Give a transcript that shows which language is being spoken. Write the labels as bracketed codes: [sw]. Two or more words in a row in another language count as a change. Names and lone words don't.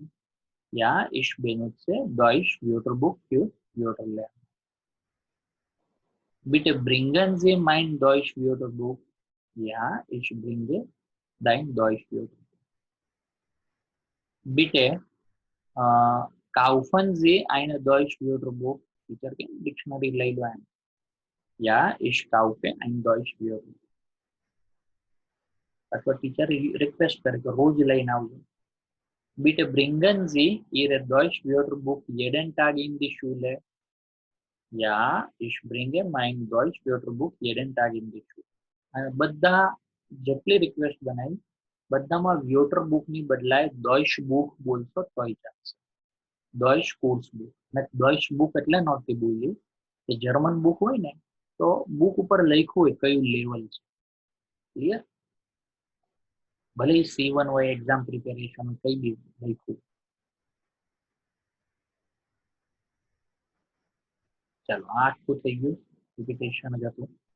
[de] Ja, ich benutze Deutsch Wörterbuch für Wörter lernen. Bitte bringen Sie mein Deutsch Wörterbuch. Ja, ich bringe dein Deutsch Wörterbuch. Bitte kaufen Sie eine Deutsch Wörterbuch. [gu] टीचर के डिक्शनरी લઈ લો એમ [de] Ja, ich kaufe ein Deutsch Wörterbuch. [gu] અથવા ટીચર રિક્વેસ્ટ કરે કે રોજ લઈને આવજો [de] Bitte bringen Sie Ihre Deutsch Wörterbuch jeden Tag in die Schule. Ja, ich bringe mein Deutsch Wörterbuch jeden Tag in die Schule. [gu] અને બધા જેટલી રિક્વેસ્ટ બનાવી બધામાં વ્યોટર બુક ની બદલાય ડોઇશ બુક બોલશો તોય ચાલશે ડોઇશ કોર્સ બુક મેં ડોઇશ બુક એટલે નહોતી બોલી કે જર્મન બુક હોય ને તો બુક ઉપર લખ્યું હોય કયું લેવલ છે ક્લિયર ભલે C1 હોય [en] exam preparation [gu] કઈ બી લખ્યું ચાલો આ આખું થઈ ગયું રિપીટેશન જ હતું